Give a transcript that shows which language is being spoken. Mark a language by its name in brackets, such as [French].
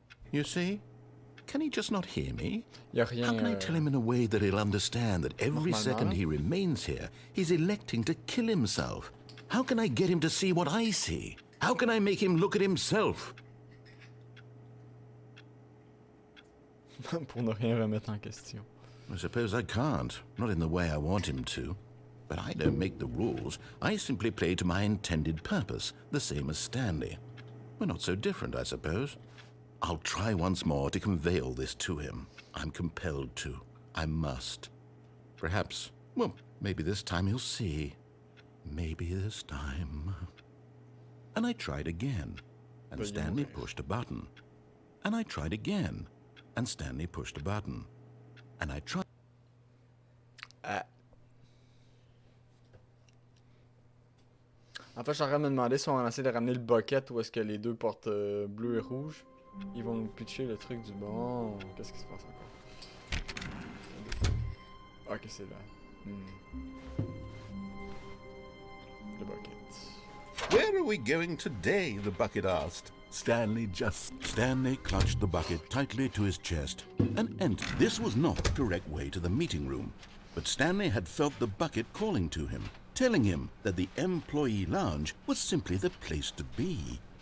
[English] You see? Can he just not hear me? [French] Y a rien, [English] How can I tell him in a way that he'll understand that every second [French] Normalement. [English] he remains here, he's electing to kill himself? How can I get him to see what I see? How can I make him look at himself? [French] Pour ne rien remettre en question. [English] I suppose I can't, not in the way I want him to. But I don't make the rules. I simply play to my intended purpose, the same as Stanley. We're not so different, I suppose. I'll try once more to convey all this to him. I'm compelled to. I must. Perhaps, well, maybe this time he'll see. Maybe this time. And I tried again, and Stanley pushed a button. And I tried again, and Stanley pushed a button. And I tried. [French] En fait, je suis en train de me demander si on essaie de ramener le bucket ou est-ce que les deux portent bleu et rouge. Ils vont nous pitcher le truc du bon. Qu'est-ce qui se passe encore? Ok, c'est là. Le bucket. [English] Where are we going today? The bucket asked. Stanley clutched the bucket tightly to his chest and entered. This was not the correct way to the meeting room, but Stanley had felt the bucket calling to him, telling him that the employee lounge was simply the place to be.